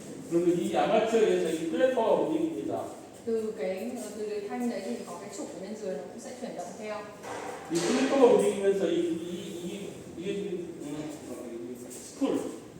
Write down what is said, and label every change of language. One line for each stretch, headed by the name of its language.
Korean: 그러면 이 아마추어에 의해서 이 플랫퍼가 움직입니다.
Vietnamese: Từ cái thanh đấy thì có cái trục ở bên dưới nó cũng sẽ chuyển động theo.
Korean: 이 플랫퍼가 움직이면서 이게 스풀.